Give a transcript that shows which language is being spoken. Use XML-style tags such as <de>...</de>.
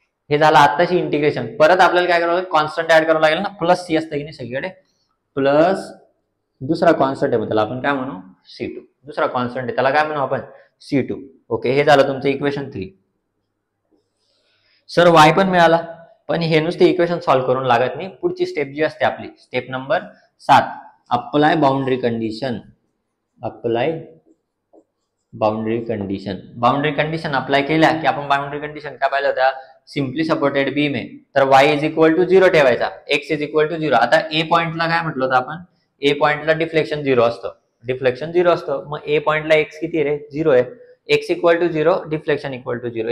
<mr>हे झालं आत्ताची इंटिग्रेशन. परत आपल्याला काय करावं लागेल, कॉन्स्टंट ऍड करावं लागेल ना, प्लस C असतं की नाही सगळीकडे, प्लस दुसरा कॉन्स्टंट आहे त्याला आपण काय म्हणू, C2. दुसरा कॉन्स्टंट आहे त्याला काय म्हणू आपण, C2. ओके, हे झालं तुमचं इक्वेशन 3. सर y पण मिळाला, पण हे नुसते इक्वेशन सॉल्व्ह करून लागत नाही. पुढची स्टेप जी असते आपली, step number 7,</mr> <en>Apply boundary condition. Apply boundary condition.</en> <mr>Boundary condition apply केल्या की आपण बाउंड्री कंडिशन काय पाहिलं होत्या, सिम्पली सपोर्टेड बीम आहे तर y इज इक्वल टू 0 ठेवायचा, x इज इक्वल टू 0. आता ए पॉइंटला काय म्हटलं होतं आपण, ए पॉइंटला डिफ्लेक्शन 0 असतं, डिफ्लेक्शन 0 असतं. मग ए पॉइंटला x किती रे, 0 आहे, x equal to 0, deflection equal to 0.</mr>